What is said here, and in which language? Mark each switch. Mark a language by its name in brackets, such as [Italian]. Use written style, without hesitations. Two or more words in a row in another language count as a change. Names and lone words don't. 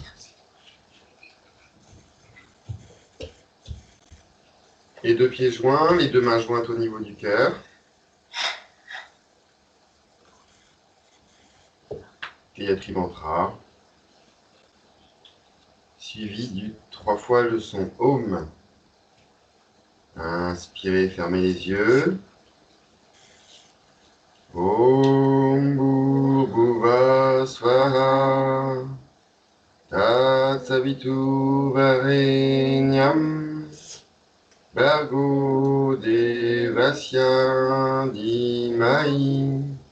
[French] Les deux pieds joints, les deux mains jointes au niveau du cœur. Plié triventra. Suivi du 3 fois le son Om. Inspirez, fermez les yeux. [Sanskrit] Om Bhurvuvah Swaha Tatsavitu Varenyam Bhargo Devasya Dhimai